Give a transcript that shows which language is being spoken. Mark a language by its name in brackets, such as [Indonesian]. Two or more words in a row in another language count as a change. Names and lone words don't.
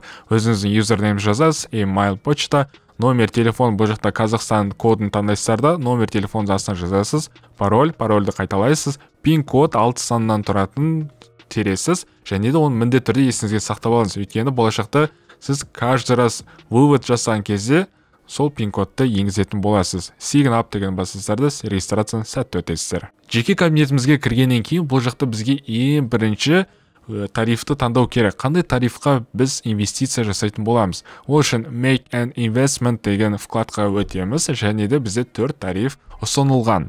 [Kazakh] Өзіңіздің юзернейм жазасыз, email, почта, [Russian] номер телефон, [Kazakh] бұл жақта Қазақстан кодын таңдайсыздар да, номер телефонды астына жазасыз, парольді қайталайсыз, пин код 6 санынан тұратын тересіз, және де оны міндетті түрде есіңізге сақтап алыңыз. Өйткені болашақта сіз [Russian] каждый раз вывод [Kazakh] жасаған кезде сол пин кодты енгізетін боласыз. [English] Sign up [Kazakh] деген басыңыздарда регистрацияны сәтті өтесіздер. Жеке кабинетімізге кіргеннен кейін бұл жақта бізге ең бірінші тарифті таңдау керек. Қандай тарифқа біз инвестиция жасайтын боламыз? Ол үшін [English] Make an Investment [Kazakh] деген вкладқа өтеміз, және де бізде 4 тариф ұсынылған.